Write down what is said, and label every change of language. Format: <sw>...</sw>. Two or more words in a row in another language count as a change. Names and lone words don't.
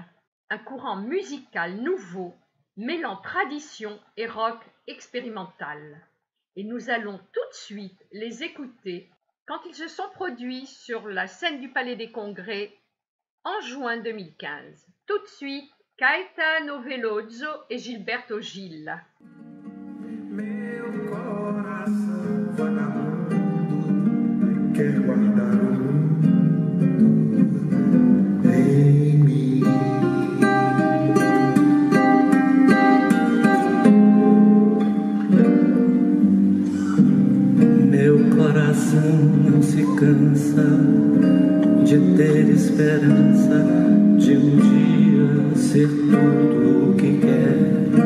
<fr>Un courant musical nouveau mêlant tradition et rock expérimental. Et nous allons tout de suite les écouter quand ils se sont produits sur la scène du Palais des Congrès en juin 2015. Tout de suite, Caetano Veloso et Gilberto Gil.</fr> <pt>Meu coração vagabundo quer guardar o mundo em mim. Meu coração não se cansa de ter esperança de dia ser tudo o que quer.</pt>